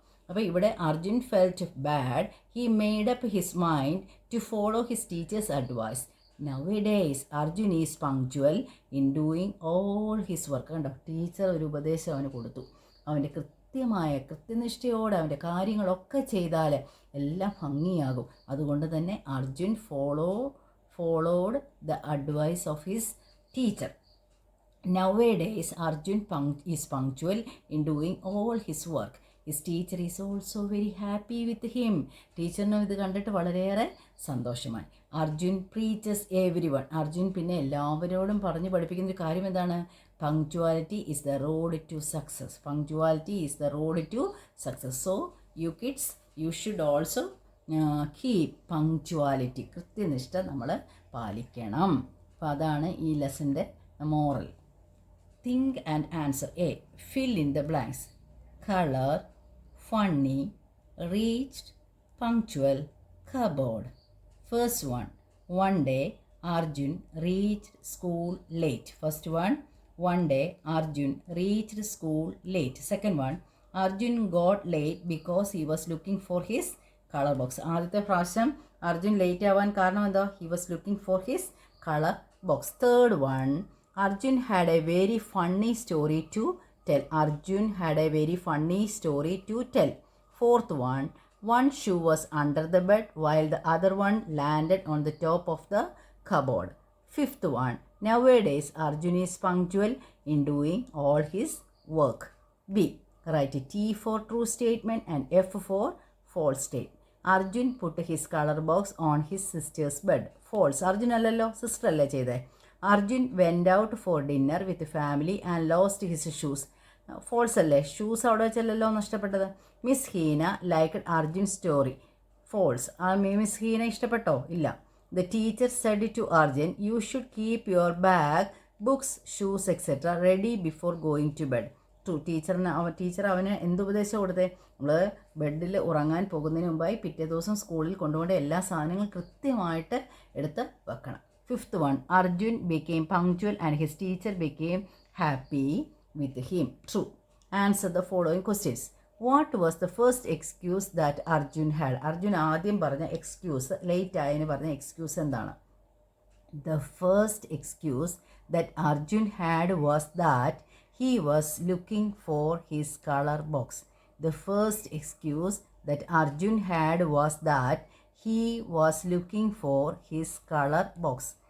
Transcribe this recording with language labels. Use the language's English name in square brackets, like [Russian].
[Malayalam] അപ്പോൾ ഇവിടെ [English] Arjun felt bad, he made up his mind to follow his teacher's advice. Nowadays, Arjun is punctual in doing all his work. [Malayalam] കണ്ടോ, teacher ഒരു ഉപദേശം അവന് കൊടുത്തു. അവൻ്റെ കൃത്യനിഷ്ഠയോടെ അവൻ്റെ കാര്യങ്ങളൊക്കെ ചെയ്താൽ എല്ലാം ഭംഗിയാകും. [English] അതുകൊണ്ട് തന്നെ Arjun followed the advice of his teacher. Nowadays, Arjun is punctual in doing all his work. His teacher is also very happy with him. [Malayalam] ടീച്ചറിനും ഇത് കണ്ടിട്ട് വളരെയേറെ സന്തോഷമായി. [English] Arjun preaches everyone. [Malayalam] Arjun പിന്നെ എല്ലാവരോടും പറഞ്ഞു പഠിപ്പിക്കുന്ന ഒരു കാര്യം എന്താണ്? [English] Punctuality is the road to success. Punctuality is the road to success. So you kids, you should also keep punctuality. [Malayalam] കൃത്യനിഷ്ഠ നമ്മൾ പാലിക്കണം. അപ്പോൾ അതാണ് ഈ ലെസൻ്റെ moral. [English] Think and answer. A, fill in the blanks. Color, funny, reached, punctual, cupboard. First one day Arjun reached school late. First one day Arjun reached school late. Second one, Arjun got late because he was looking for his color box. [Malayalam] ആദ്യത്തെ പ്രാവശ്യം Arjun late ആവാൻ കാരണം എന്താ? [English] he was looking for his color box. Third one, Arjun had a very funny story to tell. Arjun had a very funny story to tell. Fourth one shoe was under the bed while the other one landed on the top of the cupboard. Fifth one, nowadays Arjun is punctual in doing all his work. B, write T for true statement and F for false statement. Arjun put his color box on his sister's bed. False. [Malayalam] Arjun allalo, sister alle cheyde. [English] Arjun went out for dinner with family and lost his shoes. [Malayalam] False അല്ലേ, shoes അവിടെ വെച്ചല്ലോ നഷ്ടപ്പെട്ടത്. [English] Miss Heena liked Arjun story. False. [Malayalam] ആ miss ഹീനെ ഇഷ്ടപ്പെട്ടോ? ഇല്ല. [English] The teacher said to Arjun, you should keep your bag, books, shoes etcetera ready before going to bed. [Malayalam] Teacher അവന് എന്തുപദേശം കൊടുത്തേ? നമ്മൾ ബെഡിൽ ഉറങ്ങാൻ പോകുന്നതിന് മുമ്പായി പിറ്റേ ദിവസം സ്കൂളിൽ കൊണ്ടുപോകേണ്ട എല്ലാ സാധനങ്ങളും കൃത്യമായിട്ട് എടുത്ത് വെക്കണം. [English] 5th one, Arjun became punctual and his teacher became happy with him. True. Answer the following questions. What was the first excuse that Arjun had? [Malayalam] Arjun ആദ്യം പറഞ്ഞ എക്സ്ക്യൂസ്, ലേറ്റ് ആയതിന് പറഞ്ഞ എക്സ്ക്യൂസ് എന്താണ്? [English] The first excuse that Arjun had was that he was looking for his color box. The first excuse that Arjun had was that he was looking for his color box.